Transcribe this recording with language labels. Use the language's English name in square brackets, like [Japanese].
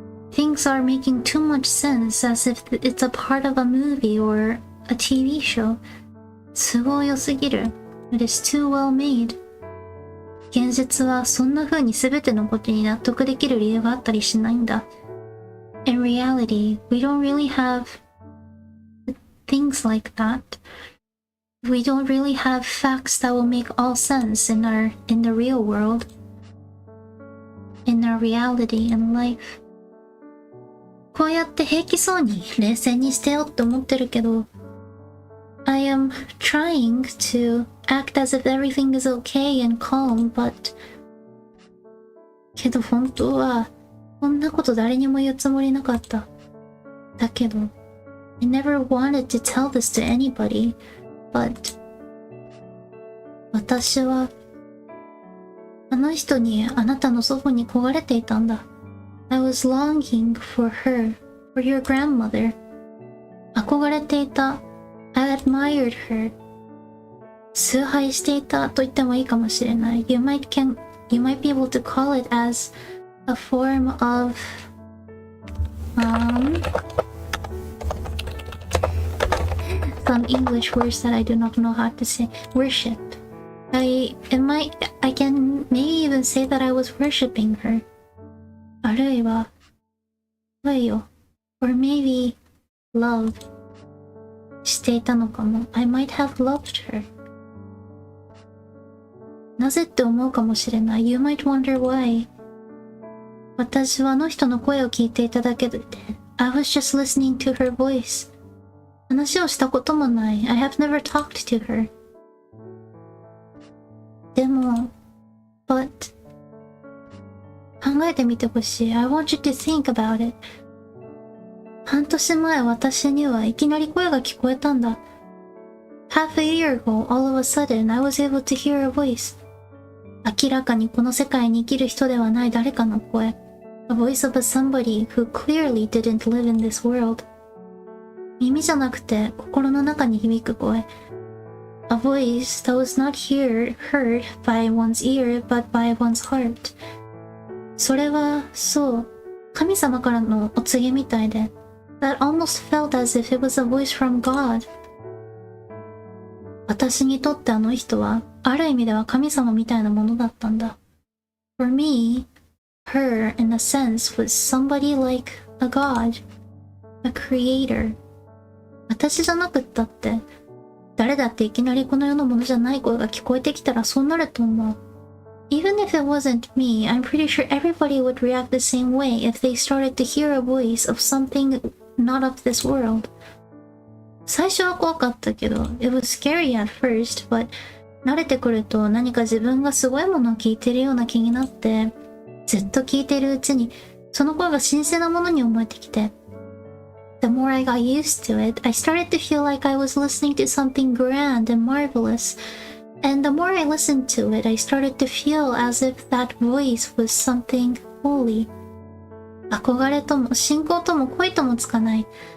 [English] Things are making too much sense as if it's a part of a movie or a TV show. [Japanese] 都合良すぎる。 [English] It is too well made. [Japanese] 現実はそんな風に全てのことに納得できる理由があったりしないんだ。 [English] In reality, we don't really have things like that. We don't really have facts that will make all sense in the real world. In our reality in life. [Japanese] こうやって平気そうに冷静にしてよって思ってるけど、 [English] I am trying to act as if everything is okay and calm, but [Japanese] けど本当はこんなこと誰にも言うつもりなかった。だけど [English] I never wanted to tell this to anybody, but [Japanese] 私はあの人にあなたの祖母に焦がれていたんだ。 [English] I was longing for her, for your grandmother. [Japanese] 憧れていた。 [English] I admired her. [Japanese] 崇拝していたと言ってもいいかもしれない。 [English] You might be able to call it as a form of some English words that I do not know how to say. Worship. I can maybe even say that I was worshipping her. [Japanese] あるいは愛を [English] or maybe love [Japanese] していたのかも。 [English] I might have loved her. [Japanese] なぜって思うかもしれない。 [English] You might wonder why. [Japanese] 私はあの人の声を聞いていただけで [English] I was just listening to her voice. [Japanese] 話をしたこともない。 [English] I have never talked to her. [Japanese] でも [English] but [Japanese] 考えてみてほしい。 [English] I want you to think about it. [Japanese] 半年前私にはいきなり声が聞こえたんだ。 [English] Half a year ago, all of a sudden, I was able to hear a voice. [Japanese] 明らかにこの世界に生きる人ではない誰かの声。 [English] A voice of a somebody who clearly didn't live in this world. [Japanese] 耳じゃなくて心の中に響く声。 [English] A voice that was not heard by one's ear, but by one's heart. [Japanese] それは、そう、神様からのお告げみたいで。 [English] That almost felt as if it was a voice from God. [Japanese] 私にとってあの人は、ある意味では神様みたいなものだったんだ。 [English] For me, her, in a sense, was somebody like a god, a creator. [Japanese] 私じゃなくったって、誰だっていきなりこの世のものじゃない声が聞こえてきたらそうなると思う。 [English] Even if it wasn't me, I'm pretty sure everybody would react the same way if they started to hear a voice of something not of this world. [Japanese] 最初は怖かったけど、 [English] it was scary at first, but [Japanese] 慣れてくると何か自分がすごいものを聞いてるような気になって、ずっと聞いてるうちにその声が神聖なものに思えてきて、 [English] The more I got used to it, I started to feel like I was listening to something grand and marvelous. And the more I listened to it, I started to feel as if that voice was something holy. [Japanese] 憧れとも信仰とも恋ともつかない。